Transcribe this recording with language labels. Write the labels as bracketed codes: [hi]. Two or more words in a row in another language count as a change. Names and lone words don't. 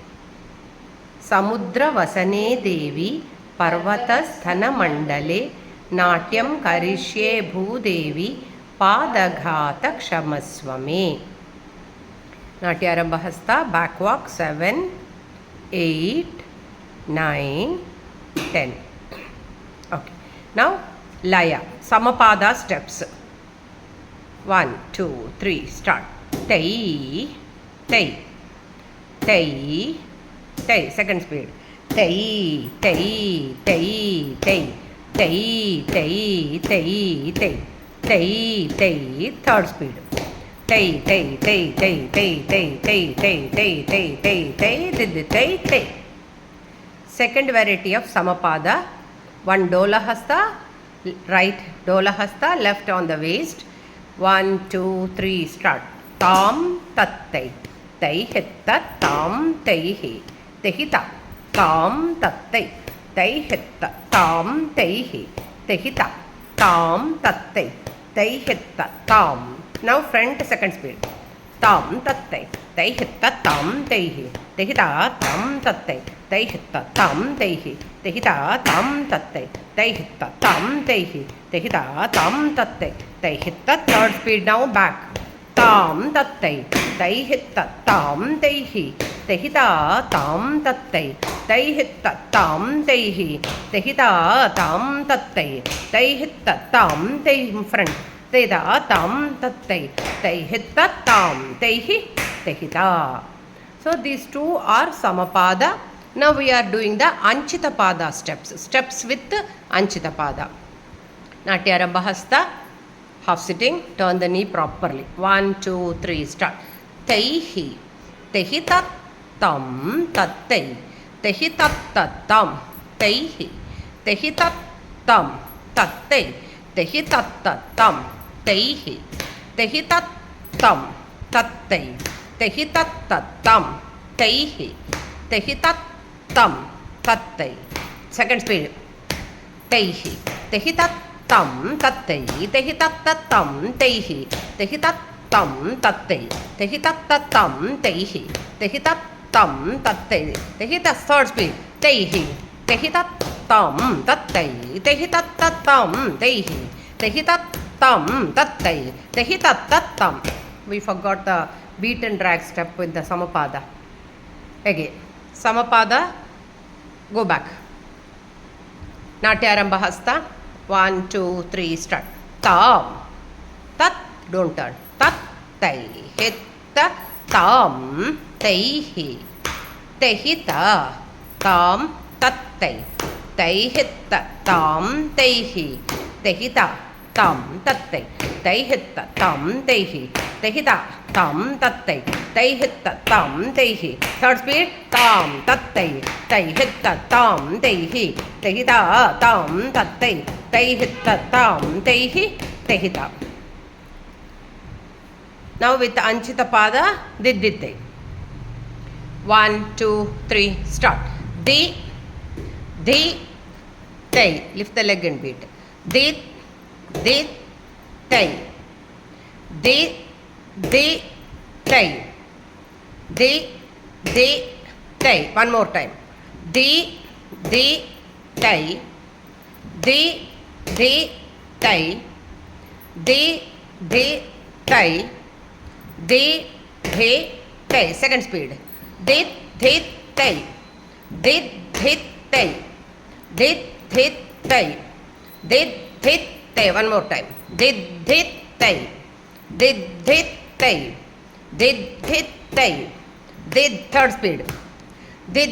[sa] Samudra Vasane Devi, Parvata Sthana Mandale, Natyam Karishye Bhudevi, Padaghata Kshamaswame. [en] Natyarambha hasta, back walk 7, 8, 9, 10. Okay. Now Laya, Samapada steps. 1, 2, 3, start. Tei, tei, tei, tei, second speed. Tei, tei, tei, tei, tei, tei, tei, tei, tei, tei, third speed. Tei, tei, tei, tei, tei, tei, tei, tei, tei, tei, tei, tei, tei, tei. Second variety of Samapada. One Dola Hasta, right Dola Hasta, left on the waist. 1, 2, 3, start. Tam, tat, tei. Tei, hitta, tam, tei, hi. Tehita, tam, tat, tei. Tei, hitta, tam, tei, hi. Tehita, tam, tat, tei. Tei, hitta, tam. Now front second speed. Tam, tat, tei. Tei, hitta, tam, tei, hi. Tehita, tam, tat, tei. Tei, hitta, tam, tei, hi. Tehita, tam, tat, tei. Tei, hitta, tam, tei, hi. Tehita, tam, tat, tei. Tei, hitta, third speed now back. Tam, tat, tei. Tei, hitta, tam, tei, hi. Tehita, tam, tat, tei. Tei, hitta, tam, tei, hi. Tehita, tam, tat, tei. Tei, hitta, tam, tei, front. Tehita, tam, tat, tei. Tei, hitta, tam, tei, hi. Tehita. So these two are Samapada. Now we are doing the Anchitapada steps. Steps with Anchitapada. Natyarambha hasta, half sitting, turn the knee properly. 1, 2, 3, start. Teihi, tehi tat tam, tat tei. Tehi tat tat tam, teihi. Tehi tat tam, tat tei. Tehi tat tat tam, teihi. Tehi tat tam, tat tei. Tehi tat tat tam, teihi. Tehi tat tam, tat tei. Second speed. Teihi. Tehi tat tam, tat tei. Tehi tat tat tam, teihi. Tehi tat tam, tat tei. Tehi tat tat tam, teihi. Tehi tat tam, tat tei. Tehi tat third speed. Teihi. Tehi tat tam, tat tei. Tehi tat tat tam, teihi. Tehi tat tam, tat tei. Tehi tat tat tam. We forgot the beat and drag step with the Samapada. Again. Samapada, go back. Natyarambha hasta, 1, 2, 3, start. Tam, tat, don't turn. Tat, tei, hitta, tam, teihi. Tehita, tam, tat, tei. Tei, hitta, tam, teihi. Tehita, tam, tat, tei. Tei, hitta, tam, teihi. Tehita, tam, tat, tei. Tei, hitta, tam, teihi. Third speed. Tam, tat, tei. Tei, hitta, tam, teihi. Tehita, tam, tat, tei. Tei, hitta, tam, teihi. Tehita. Now with Anchitapada, Diddhite. 1, 2, 3, start. Di, di, tei. Lift the leg and beat. Di, di, tei. Di, di, tei. Di, di, tei. One more time. Di, di, tei. Di, di, tei. Di, di, tei. Di, di, tei. Second speed. Di, di, tei. Di, di, tei. Di, di, tei. Di, di, tei. One more time. Di, di, tei. Di, di, tei. Di, di, tei. Di, third speed.